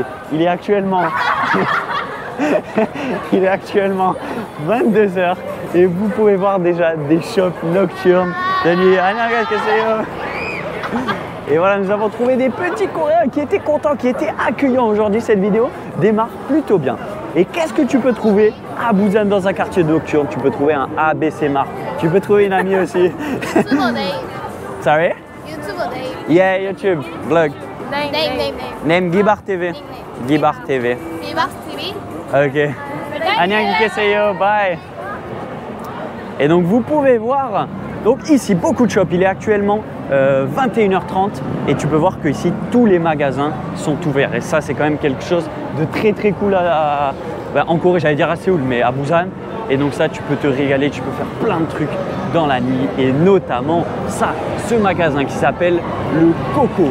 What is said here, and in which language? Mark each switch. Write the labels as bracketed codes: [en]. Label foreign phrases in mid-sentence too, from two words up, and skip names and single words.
[fr] Il est actuellement 22 h et vous pouvez voir déjà des shops nocturnes de nuit. Et voilà, nous avons trouvé des petits Coréens qui étaient contents, qui étaient accueillants aujourd'hui. Cette vidéo démarre plutôt bien. Et qu'est-ce que tu peux trouver à Busan dans un quartier nocturne? Tu peux trouver un ABC Mart. Tu peux trouver une amie aussi. [en] Sorry? YouTuber name. Yeah, YouTube, vlog. Name. Name Gibar TV. Gibar TV. Bibax TV. [ko] Ok. 안녕히 계세요. [en] Bye. [fr] Et donc vous pouvez voir, donc ici beaucoup de shops, il est actuellement 21 h 30 et tu peux voir que ici tous les magasins sont ouverts et ça c'est quand même quelque chose de très cool en Corée, j'allais dire à Séoul, mais à Busan. Et donc ça tu peux te régaler, tu peux faire plein de trucs dans la nuit et notamment ça, ce magasin qui s'appelle le Coco.